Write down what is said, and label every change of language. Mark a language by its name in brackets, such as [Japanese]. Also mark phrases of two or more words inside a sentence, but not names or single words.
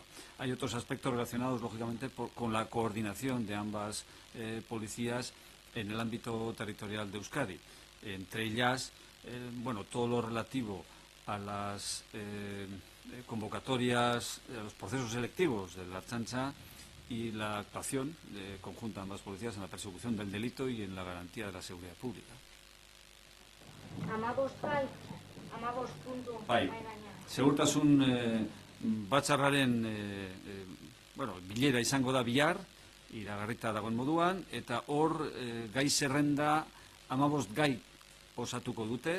[Spanish] Hay otros aspectos relacionados, lógicamente, con la coordinación de ambas policías en el ámbito territorial de Euskadi. Entre ellas, todo lo relativo a las convocatorias, a los procesos selectivos de la Ertzaintza y la actuación conjunta de ambas policías en la persecución del delito y en la garantía de la seguridad pública. [Basque] Segurtasun batzarraren bilera izango da bihar, iragarrita dagoen moduan, eta hor gai zerrenda 15 gai osatuko dute.